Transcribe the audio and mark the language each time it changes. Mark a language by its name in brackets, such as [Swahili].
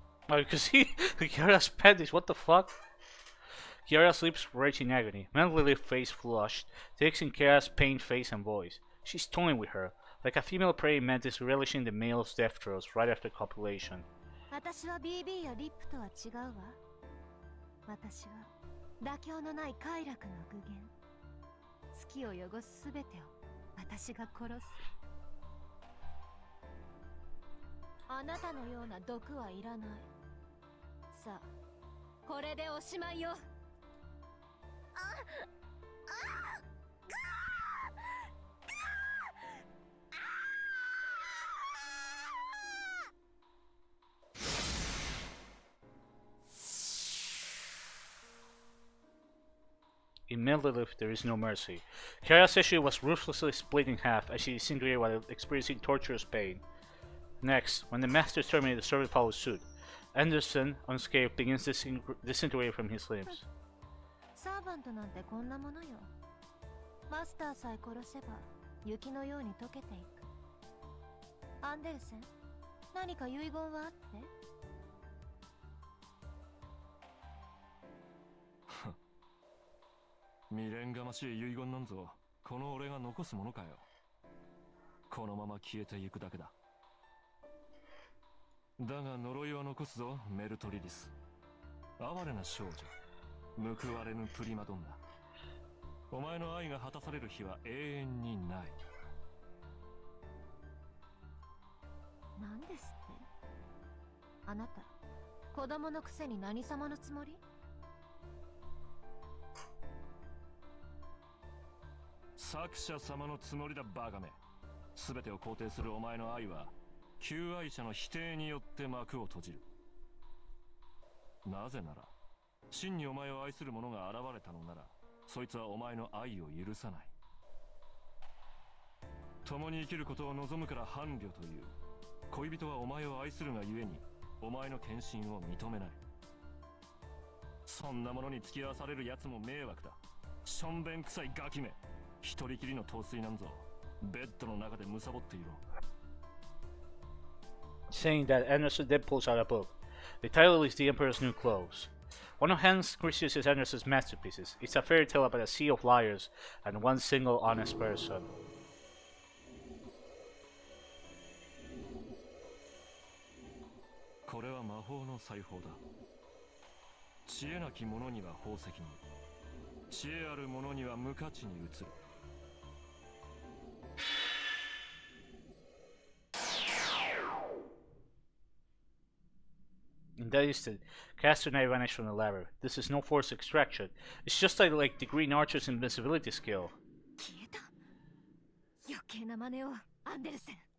[English] Oh, you can see Kiara's panties. What the fuck? Kiara sleeps raging agony. Mentally face flushed, takes in Kiara's pained face and voice. She's toying with her, like a female praying mantis relishing the male's death throes right after copulation. [Japanese] 私は BB やリップとは違うわ。私は妥協のない快楽の具現。月を汚すすべてを私が殺す。あなたのような毒はいらない。さあ、これでおしまいよ。 [English] In Lilith, there is no mercy. Kiara says she was ruthlessly split in half as she disintegrated while experiencing torturous pain. Next, when the Master terminated, the servant follows suit. Anderson, unscathed, begins disintegrating from his limbs. [Japanese] サーバントなんてこんなものよ。マスターさえ殺せば雪のように溶けていく。アンデルセン、何か遺言はあって？未練がましい遺言なんぞこの俺が残すものかよ。このまま消えていくだけだ。だが呪いは残すぞ、メルトリリス。哀れな少女、報われぬプリマドンナ。お前の愛が果たされる日は永遠にない。なんですって？あなた、子供のくせに何様のつもり？作者様のつもりだ、バカめ。全てを肯定するお前の愛は求愛者の否定によって幕を閉じる。なぜなら真にお前を愛する者が現れたのなら、そいつはお前の愛を許さない。共に生きることを望むから伴侶という。恋人はお前を愛するがゆえにお前の献身を認めない。そんなものに付き合わされる奴も迷惑だ。しょんべん臭いガキめ。一人きりの陶酔なんぞベッドの中で貪っていろ。 [English] Saying that, Anderson then pulls out a book. The title is The Emperor's New Clothes. One of Hans Christian Andersen's masterpieces. It's a fairy tale about a sea of liars and one single honest person. [Japanese] これは魔法の裁縫だ。知恵なき者には宝石に、知恵ある者には無価値に移る。 [English] In that instant, Caster Knight vanished from the labyrinth. This is no forced extraction. It's just like the Green Archer's invincibility skill. [Japanese] 消えた。余計な真似を、アンデルセン。